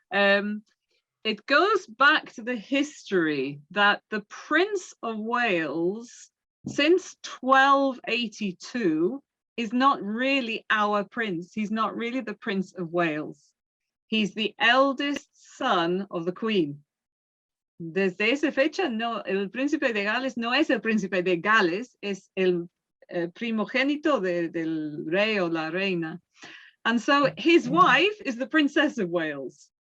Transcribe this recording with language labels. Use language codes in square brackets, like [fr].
[en] It goes back to the history that the Prince of Wales, since 1282, is not really our prince. He's not really the Prince of Wales. He's the eldest son of the Queen. [es] Desde esa fecha, no, el príncipe de Gales no es el príncipe de Gales, es el primogénito del rey o la reina. [en] And so his wife is the Princess of Wales.